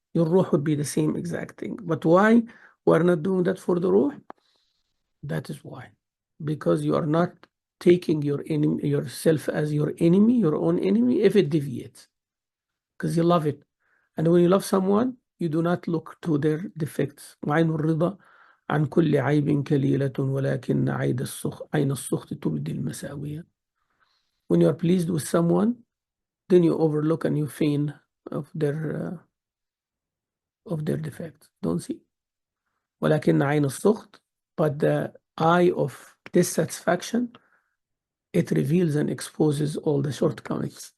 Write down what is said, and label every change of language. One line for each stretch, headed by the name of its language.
English: Your ruh would be the same exact thing. But why we're not doing that for the ruh? That is why. Because you are not taking yourself as your enemy, your own enemy, if it deviates. Because you love it. And when you love someone, you do not look to their defects.
Arabic: وعين الرضا عن كل عيب كليلة ولكن عين السخط تبدي المساوية.
English: When you are pleased with someone, then you overlook and you feign of their defects. Don't see.
Arabic: ولكن عين السخط,
English: but the eye of dissatisfaction, it reveals and exposes all the shortcomings.